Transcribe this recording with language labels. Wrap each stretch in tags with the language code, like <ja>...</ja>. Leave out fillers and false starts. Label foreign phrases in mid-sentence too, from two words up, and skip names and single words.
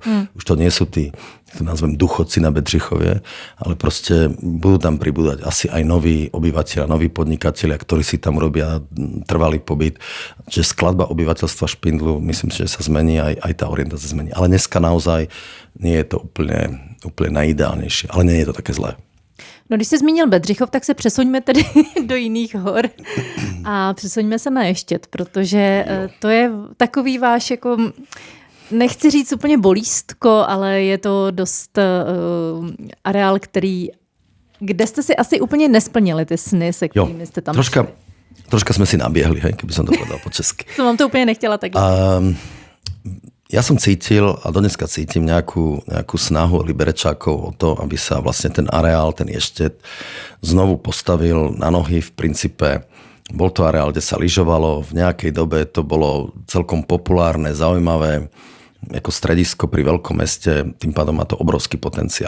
<sk>Už to nie sú tí, to nazvem duchodci na Bedřichovie, ale proste budú tam pribúdať asi aj noví obyvateľia, noví podnikatelia, ktorí si tam robia trvalý pobyt. Čiže skladba obyvateľstva Špindlu, myslím si, že sa zmení, aj tá orientácia zmení. Ale dneska naozaj nie je to úplne najideálnejšie, ale nie je to také zlé.</sk> <cs>No, když jsi zmínil Bedřichov, tak se přesuňme tedy do jiných hor a přesuňme se na Ještěd, protože to je takový váš, jako, nechci říct úplně bolístko, ale je to dost areál, kde jste si asi úplně nesplnili ty sny, se kterými jste tam</cs> <sk>troška sme si nabiehli, hej, keby som to povedal po česky.</sk> <cs>Som vám to úplně nechtěla takhle.</cs> <sk>Ja som cítil a dodneska cítim nejakú snahu Liberečákov o to, aby sa vlastne ten areál, ten Ještěd znovu postavil na nohy. V princípe bol to areál, kde sa lyžovalo. V nejakej dobe to bolo celkom populárne, zaujímavé ako stredisko pri veľkom meste, tým pádom má to obrovský potenciál.</sk>